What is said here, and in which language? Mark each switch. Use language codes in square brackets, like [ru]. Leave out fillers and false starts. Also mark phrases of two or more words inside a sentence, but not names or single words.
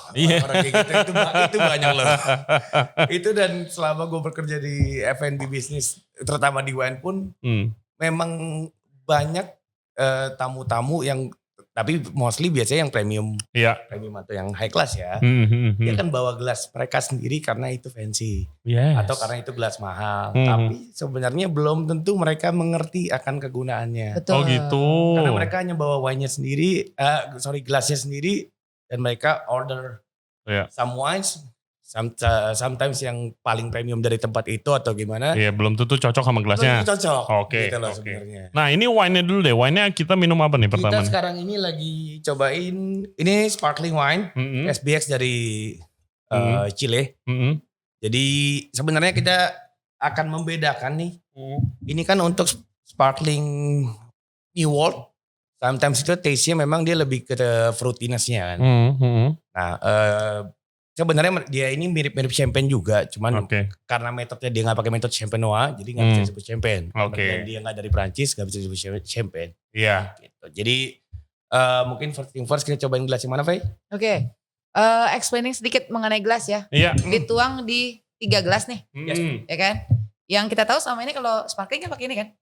[id] Orang kayak gitu, itu banyak loh. Itu dan selama gue bekerja di F&B bisnis, terutama di wine pun, memang banyak tamu-tamu yang, tapi mostly biasanya yang premium atau yang [en] high class [id] ya. Dia kan bawa gelas mereka sendiri karena itu fancy. Atau karena itu gelas mahal. Tapi sebenarnya belum tentu mereka mengerti akan kegunaannya. Betul. Oh gitu. Karena mereka hanya bawa wine-nya sendiri, gelasnya sendiri. Dan mereka [en] order some wines, sometimes [id] yang paling premium dari tempat itu atau gimana. Iya, belum tentu cocok sama gelasnya. Belum cocok. Oke. Gitu loh sebenarnya. Nah ini wine-nya dulu deh. Wine-nya kita minum apa nih pertama? Kita sekarang ini lagi cobain, ini [en] sparkling wine, [id] SBX dari Chile. Jadi sebenarnya kita akan membedakan nih. Ini kan untuk [en] sparkling New World. [id] Sometimes itu taste-nya memang dia lebih ke fruitiness-nya kan. Nah sebenarnya dia ini mirip-mirip champagne juga. Cuman karena metodenya dia gak pakai metode [fr] champagne noir. [id] Jadi gak bisa disebut champagne. Dan dia gak dari Perancis gak bisa disebut champagne. Iya. Gitu. Jadi mungkin first kita cobain gelas yang mana Faye? Oke. Explaining sedikit mengenai gelas ya. Iya. Dituang di 3 gelas nih. Ya kan? Yang kita tahu selama ini kalau sparkling kan pakai ini kan?